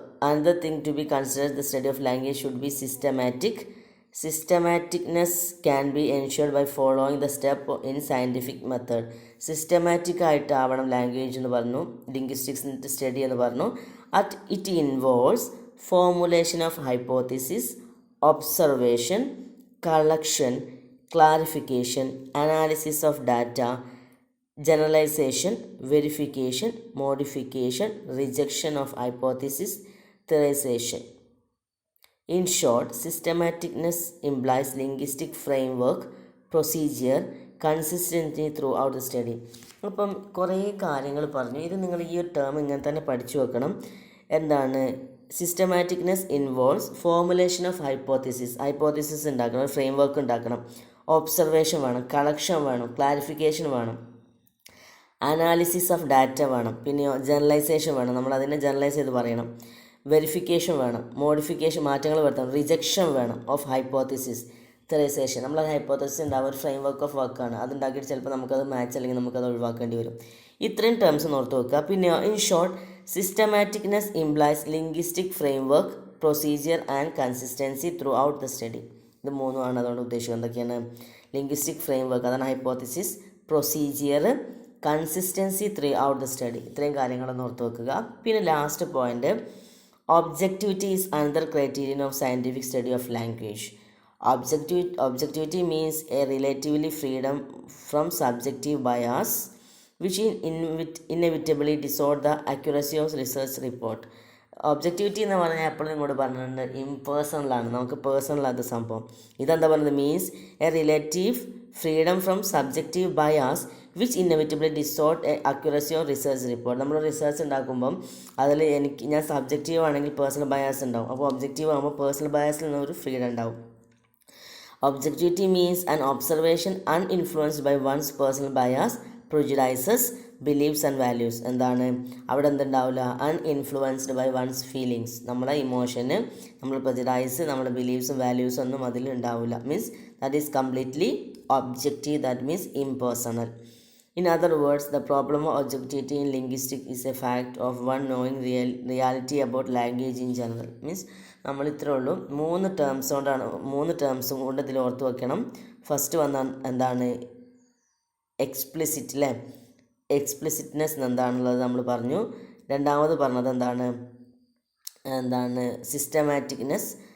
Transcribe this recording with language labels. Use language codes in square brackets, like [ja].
[en] another thing to be considered, the study of language should be systematic. Systematicness can be ensured by following the step in scientific method. [ml] Systematic ആയിട്ടാവണം language എന്ന് പറഞ്ഞു, ലിംഗ്വിസ്റ്റിക്സിൻ്റെ study എന്ന് പറഞ്ഞു. [en] It involves formulation of hypothesis, observation, collection, clarification, analysis of data, generalization, verification, modification, rejection of hypothesis, theorization. In short, systematicness implies linguistic framework, procedure, consistency throughout the study. [ml] അപ്പം കുറേ കാര്യങ്ങൾ പറഞ്ഞു. ഇത് നിങ്ങൾ ഈ ഒരു ടേം ഇങ്ങനെ തന്നെ പഠിച്ചു വെക്കണം. എന്താണ് സിസ്റ്റമാറ്റിക്നെസ്? [en] involves formulation of hypothesis [ml] ഉണ്ടാക്കണം, ഫ്രെയിം വർക്ക് ഉണ്ടാക്കണം, ഒബ്സർവേഷൻ വേണം, കളക്ഷൻ വേണം, ക്ലാരിഫിക്കേഷൻ വേണം, അനാലിസിസ് ഓഫ് ഡാറ്റ വേണം, പിന്നെ ജനറലൈസേഷൻ വേണം, നമ്മൾ അതിനെ ജനറലൈസ് ചെയ്ത് പറയണം, വെരിഫിക്കേഷൻ വേണം, മോഡിഫിക്കേഷൻ മാറ്റങ്ങൾ വരുത്തണം, റിജക്ഷൻ വേണം ഓഫ് ഹൈപ്പോത്തിസിസ്, തെറൈസേഷൻ. നമ്മൾ ഹൈപ്പോത്തിസിസ് ഉണ്ടാവും, ഒരു ഫ്രെയിം വർക്ക് ഓഫ് വർക്കാണ്, അതുണ്ടാക്കിയിട്ട് ചിലപ്പോൾ നമുക്കത് മാച്ച് അല്ലെങ്കിൽ നമുക്കത് ഒഴിവാക്കേണ്ടി വരും. ഇത്രയും ടേംസ് ഓർത്ത് വെക്കുക. പിന്നെ [en] In short, systematicness implies linguistic framework, procedure and consistency throughout the study. [ml] ഇത് മൂന്നുമാണ് അതുകൊണ്ട് ഉദ്ദേശിക്കുന്നത്. എന്തൊക്കെയാണ്? ലിംഗ്വിസ്റ്റിക് ഫ്രെയിം വർക്ക്, അതാണ് hypothesis, procedure, [en] Consistency throughout the study. [ml] ഇത്രയും കാര്യങ്ങളൊന്ന് ഓർത്ത് വെക്കുക. പിന്നെ [en] Last point, objectivity is another criterion of scientific study of language. Objectivity means a relatively freedom from subjective bias which inevitably distort the accuracy of research report. [ml] Objectivity എന്ന് പറഞ്ഞാൽ എപ്പോഴും ഇങ്ങോട്ട് പറഞ്ഞിട്ടുണ്ട്, ഇംപേഴ്സണലാണ്, നമുക്ക് പേഴ്സണൽ അത് സംഭവം. ഇതെന്താ പറയുന്നത്? [en] Means a relative freedom from subjective bias which inevitably distort a accuracy of research report. [ml] നമ്മൾ റിസർച്ച് ഉണ്ടാക്കുമ്പം അതിൽ ഞാൻ സബ്ജക്റ്റീവ് ആണെങ്കിൽ പേഴ്സണൽ ബയാസ് ഉണ്ടാവും, അപ്പോൾ ഒബ്ജക്റ്റീവ് ആകുമ്പോൾ പേഴ്സണൽ ബയാസിൽ നിന്നൊരു ഫ്രീഡം ഉണ്ടാവും. [en] Objectivity means an observation uninfluenced by one's personal bias, prejudices, beliefs and values. [ml] എന്താണ് അവിടെ എന്തുണ്ടാവില്ല? [en] Uninfluenced by one's feelings. [ml] നമ്മളെ ഇമോഷന്, നമ്മുടെ പ്രെജുഡൈസ്, നമ്മുടെ ബിലീഫ്സും വാല്യൂസും ഒന്നും അതിൽ ഉണ്ടാവില്ല. [en] Means that is completely objective, that means impersonal. In other words, the problem of objectivity in linguistics is a fact of one knowing reality about language in general. [ml] Means നമ്മൾ ഇത്രേ ഉള്ളൂ. 3 ടേംസും കൊണ്ട് ഇതിൽ ഓർത്ത് വെക്കണം. ഫസ്റ്റ് വന്ന എന്താണ്? എക്സ്പ്ലിസിറ്റ് അല്ലേ? എക്സ്പ്ലിസിറ്റ്നെസ് എന്താണുള്ളത് നമ്മൾ പറഞ്ഞു. രണ്ടാമത് പറഞ്ഞത് എന്താണ് സിസ്റ്റമാറ്റിക്നെസ്.